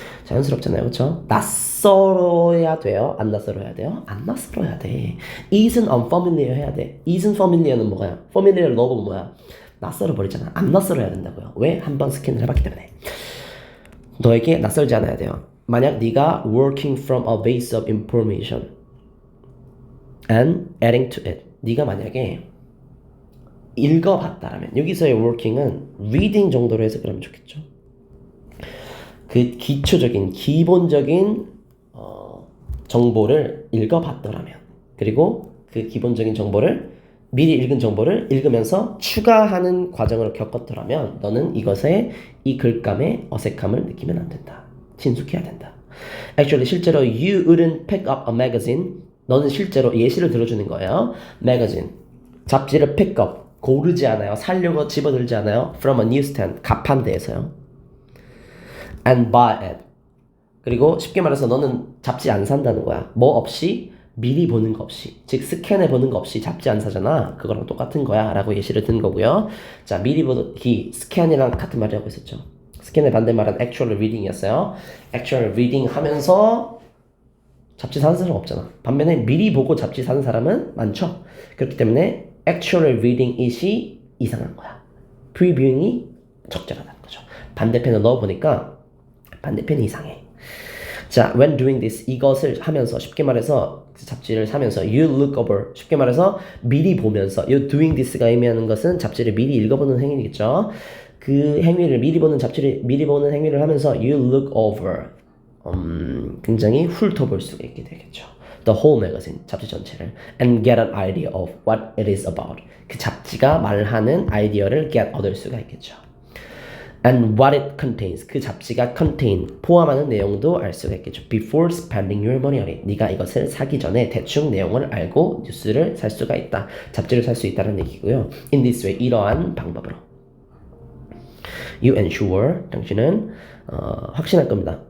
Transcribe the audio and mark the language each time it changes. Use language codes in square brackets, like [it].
[ko] 자연스럽잖아요, 그렇죠? 낯설어야 돼요? 안 낯설어야 돼요? 안 낯설어야 돼. [en] isn't unfamiliar [ko] 해야 돼. [en] isn't familiar [ko] 는 뭐야? familiar 넣어보면 뭐야? 낯설어 버리잖아. 안 낯설어야 된다고요. 왜? 한번 스캔을 해봤기 때문에. 너에게 낯설지 않아야 돼요. 만약 네가 [en] working from a base of information and adding to it. [ko] 네가 만약에 읽어봤다라면 여기서의 working은 reading 정도로 해서 그러면 좋겠죠. 그 기초적인 기본적인 정보를 읽어봤더라면 그리고 그 기본적인 정보를 미리 읽은 정보를 읽으면서 추가하는 과정을 겪었더라면 너는 이것에 이 글감의 어색함을 느끼면 안 된다. 친숙해야 된다. [en] Actually [ko] 실제로 [en] you wouldn't pick up a magazine. [ko] 너는 실제로 예시를 들어주는 거예요. magazine 잡지를 pick up 고르지 않아요. 사려고 집어들지 않아요. [en] From a newsstand [ko] 가판대에서요. [en] And buy it. [ko] 그리고 쉽게 말해서 너는 잡지 안 산다는 거야. 뭐 없이 미리 보는 거 없이 즉 스캔해 보는 거 없이 잡지 안 사잖아. 그거랑 똑같은 거야 라고 예시를 든 거고요. 자 미리 보기 스캔이랑 같은 말이라고 했었죠. 스캔의 반대말은 actual reading이었어요. actual reading 하면서 잡지 사는 사람 없잖아. 반면에 미리 보고 잡지 사는 사람은 많죠. 그렇기 때문에 [en] actual reading it [ko] 이 이상한 거야. previewing이 적절하다는 거죠. 반대편을 넣어보니까 반대편이 이상해. 자, [en] when doing this [ko] 이것을 하면서 쉽게 말해서 잡지를 사면서 [en] you look over [ko] 쉽게 말해서 미리 보면서 [en] you doing this [ko] 가 의미하는 것은 잡지를 미리 읽어보는 행위겠죠. 그 행위를 미리 보는 잡지를 미리 보는 행위를 하면서 [en] you look over [ko] 굉장히 훑어볼 수가 있게 되겠죠. [en] The whole magazine [ko] 잡지 전체를 [en] and get an idea of what it is about [ko] 그 잡지가 말하는 아이디어를 [en] get [ko] 얻을 수가 있겠죠. [en] And what it contains [ko] 그 잡지가 contain 포함하는 내용도 알 수가 있겠죠. [en] Before spending your money on it [ko] 네가 이것을 사기 전에 대충 내용을 알고 뉴스를 살 수가 있다. 잡지를 살 수 있다는 얘기고요. [en] In this way [ko] 이러한 방법으로 [en] You ensure [ko] 당신은 확신할 겁니다.